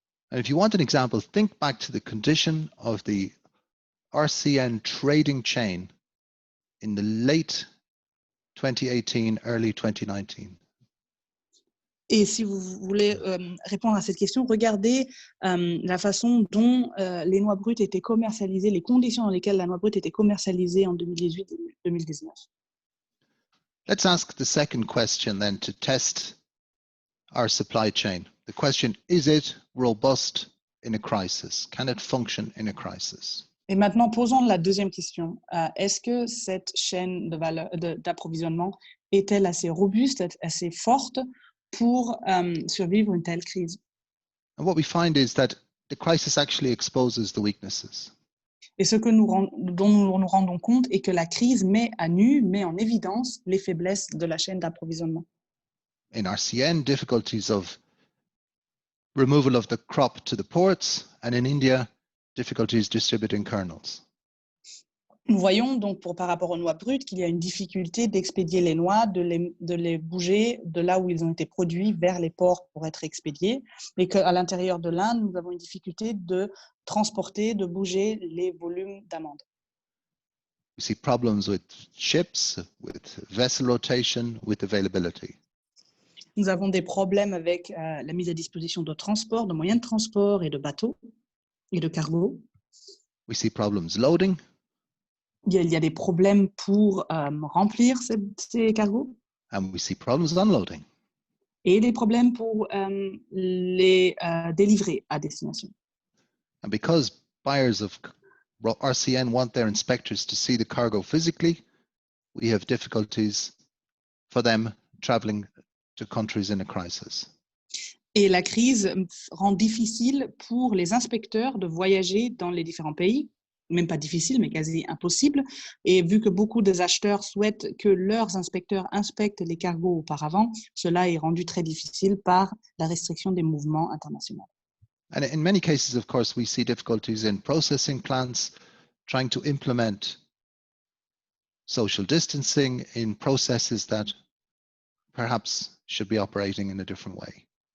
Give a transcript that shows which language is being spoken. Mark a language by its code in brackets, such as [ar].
[en] And if you want an example, think back to the condition of the RCN trading chain in the late 2018, early 2019. [fr] Et si vous voulez répondre à cette question, regardez la façon dont les noix brutes étaient commercialisées, les conditions dans lesquelles la noix brute était commercialisée en 2018-2019. [en] Let's ask the second question then to test our supply chain. The question, is it robust in a crisis? Can it function in a crisis? [fr] Et maintenant, posons la deuxième question. Est-ce que cette chaîne d'approvisionnement est-elle assez robuste, assez forte pour survivre une telle crise? [en] And what we find is that the crisis actually exposes the weaknesses. [fr] Et ce que dont nous nous rendons compte est que la crise met en évidence les faiblesses de la chaîne d'approvisionnement. [en] In RCN, difficulties of removal of the crop to the ports, and in India, difficulties distributing kernels. [fr] Nous voyons donc par rapport aux noix brutes qu'il y a une difficulté d'expédier les noix, de les bouger de là où ils ont été produits vers les ports pour être expédiés, et qu'à l'intérieur de l'Inde, nous avons une difficulté de transporter, de bouger les volumes d'amandes. [en] We see problems with ships, with vessel rotation, with availability. [fr] Nous avons des problèmes avec la mise à disposition de transport, de moyens de transport et de bateaux et de cargo. [en] We see problems loading. [fr] il y a des problèmes pour remplir ces cargos [en] and we see problems unloading. [fr] et des problèmes pour les délivrer à destination. [en] And because buyers of RCN want their inspectors to see the cargo physically, we have difficulties for them traveling to countries in a crisis. [fr] Et la crise rend difficile pour les inspecteurs de voyager dans les différents pays, même pas difficile, mais quasi impossible. Et vu que beaucoup des acheteurs souhaitent que leurs inspecteurs inspectent les cargos auparavant, cela est rendu très difficile par la restriction des mouvements internationaux. [en] And in many cases, of course, we see difficulties in processing plants, trying to implement social distancing in processes that perhaps should be operating in a different way.